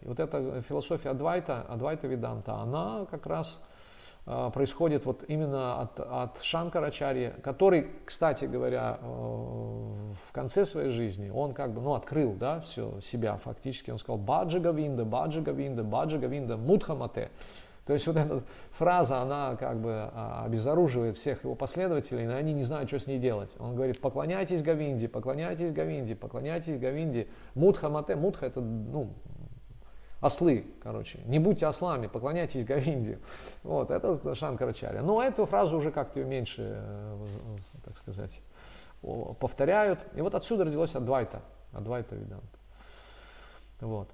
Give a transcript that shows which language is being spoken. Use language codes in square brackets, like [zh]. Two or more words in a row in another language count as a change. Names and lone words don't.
[ru] Вот эта философия Адвайта Веданта, она как раз происходит вот именно от Шанкарачарьи, который, кстати говоря, в конце своей жизни, он как бы, ну, открыл, да, все себя фактически. Он сказал [sa] «भज गोविन्दम् भज गोविन्दम् भज गोविन्दम् मूढमते». [ru] То есть вот эта фраза, она как бы обезоруживает всех его последователей, и они не знают, что с ней делать. Он говорит, поклоняйтесь Гавинде, поклоняйтесь Гавинде, поклоняйтесь Гавинде. [sa] मूढ मते, [ru] мудха это, ну, ослы, короче. Не будьте ослами, поклоняйтесь Гавинде. Вот, это Шанкарачарья. Но эту фразу уже как-то меньше, так сказать, повторяют. И вот отсюда родилось Адвайта Веданта. Вот.